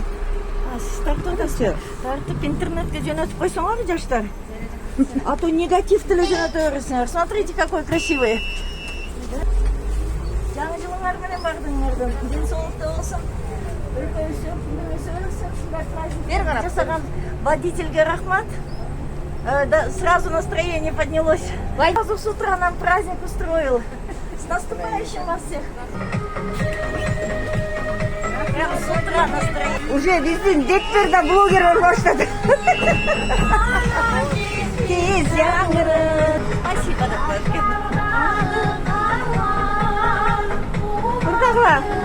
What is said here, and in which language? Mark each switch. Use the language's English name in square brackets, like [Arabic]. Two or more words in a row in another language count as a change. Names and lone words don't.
[Kyrgyz] Сиз тартып тартып интернетке жөнөтүп койсоңор жаштар. А то негатив деле жөнөтө бересиңер. [Russian] Смотрите, какой красивый. [Kyrgyz] Жаңы жылыңар менен бардыңардан. Ден соолукта болсун. Өлкөбүздө күнүңүз өрүксүн, ушундай праздник жасаган водительге рахмат. [Russian] Сразу настроение поднялось. Сразу с утра нам праздник устроил. С наступающим вас всех. Прямо с утра настроение. [Kyrgyz] Уже биздин дектер да блогер болуп баштады. Тез жаңырып. Спасибо деп коет экен. Курдагыла.